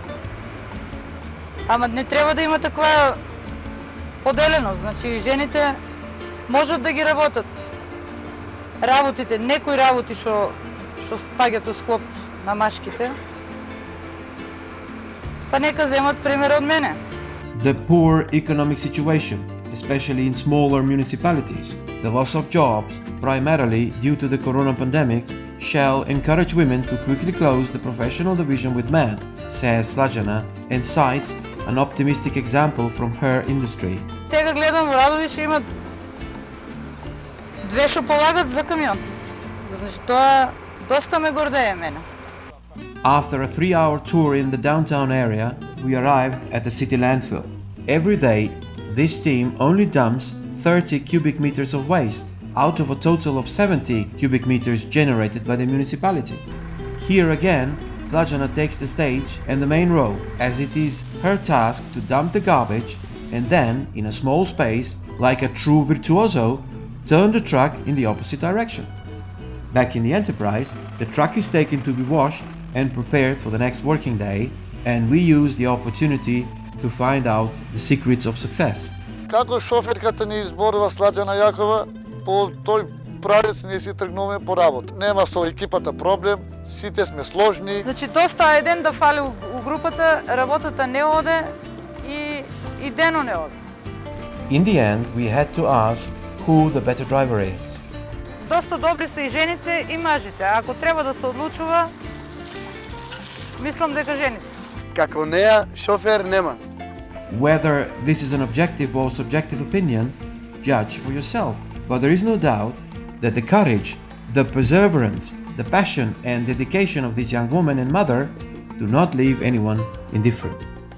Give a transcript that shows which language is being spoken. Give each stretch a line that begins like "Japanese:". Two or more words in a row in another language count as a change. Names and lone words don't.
Macedonian: Ама не треба да има таква поделеност, значи жените можат да ги работат. Работите, некои работи што спаѓаат у склоп на машките, па нека земат пример од мене.
English: The poor economic situation, especially in smaller municipalities, the loss of jobs, primarily due to the corona pandemic, shall encourage women to quickly close the professional division with men, says Slađana, and cites an optimistic example from her industry.
Macedonian: Сега гледам во Радовиш има две што полагат за камион. Значи тоа доста ме гордее мене.
English: After a 3-hour tour in the downtown area, we arrived at the city landfill. Every day, this team only dumps 30 cubic meters of waste out of a total of 70 cubic meters generated by the municipality. Here again, Slađana takes the stage and the main role, as it is her task to dump the garbage and then, in a small space, like a true virtuoso, turn the truck in the opposite direction. Back in the Enterprise, the truck is taken to be washed and prepared for the next working day, and we use the opportunity to find out the secrets of success.
Macedonian: Како шоферката ни изборува Slađana Јакова, по тој правец ние си тргнуваме по работа. Нема со екипата проблем, сите сме сложни. Значи доста еден да фали у групата, работата не оде и дено не оде.
English: In the end, we had to ask who the better driver is.
Macedonian: Доста добри се и жените и мажите. Ако треба да се одлучува, мислам дека жените. Како неа, шофер нема.
English: Whether this is an objective or subjective opinion, judge for yourself. But there is no doubt that the courage, the perseverance, the passion and dedication of this young woman and mother do not leave anyone indifferent.